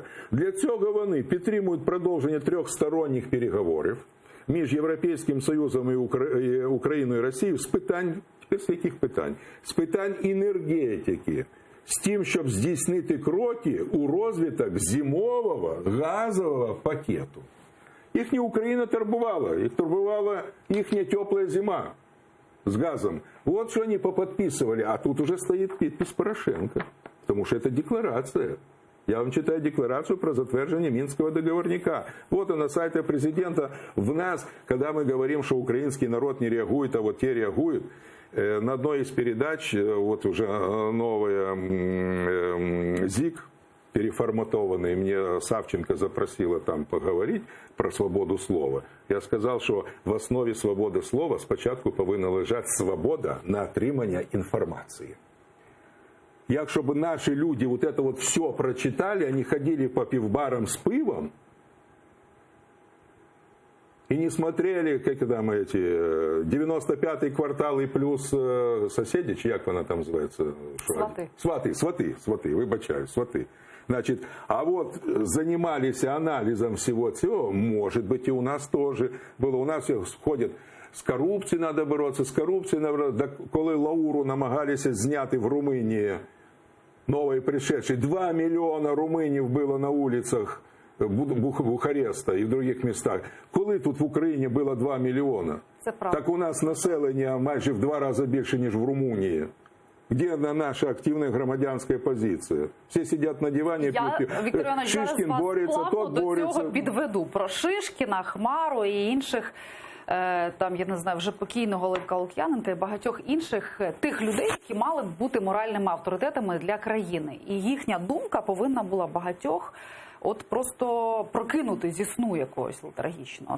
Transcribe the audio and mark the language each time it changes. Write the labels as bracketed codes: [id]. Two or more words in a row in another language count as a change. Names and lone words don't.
[uk] Для цього вони підтримують продовження трьохсторонніх переговорів між Європейським Союзом і Україною і Росією з питань, з яких питань? З питань енергетики, з тим, щоб здійснити кроки у розвиток зимового газового пакету. Їх не Україна турбувала, їх турбувала їхня тепла зима. [ru] с газом. Вот что они поподписывали. А тут уже стоит подпись Порошенко. Потому что это декларация. Я вам читаю декларацию про затверждение Минского договорника. Вот он на сайте президента. В нас, когда мы говорим, что украинский народ не реагует, а вот те реагуют, на одной из передач, вот уже новая ЗИК, переформатованный, мне Савченко запросила там поговорить про свободу слова. [uk] Я сказав, що в основі свободи слова спочатку повинна лежати свобода на отримання інформації. Якщо б наші люди [ru] вот это вот все прочитали, они ходили по пивбарам с пивом и не смотрели, как там эти 95-й квартал и плюс соседи, [uk] чи як вона там називається? Сваты, вибачаю, сваты. [ru] Значит, а вот занимались анализом всего этого, может быть, и у нас тоже было. У нас ходят, [uk] з корупцією треба боротися, з корупцією треба боротися. Коли Лауру намагалися зняти в Румунії, [ru] новые пришедшие, 2 миллиона румынів было на улицах Бухареста и в других местах. [uk] Коли тут в Україні було 2 мільйона? Так у нас населення майже в 2 рази більше, ніж в Румунії. [ru] Где наша активная громадянская позиция? Все сидят на диване, [uk] Віктор Іванович, Шишкін бореться, тот до бореться. цього підведу. Про Шишкіна, Хмару і інших, там, я не знаю, вже покійного Левка Лук'яненка і багатьох інших тих людей, які мали б бути моральними авторитетами для країни. І їхня думка повинна була багатьох от просто прокинути зі сну якогось летаргічного.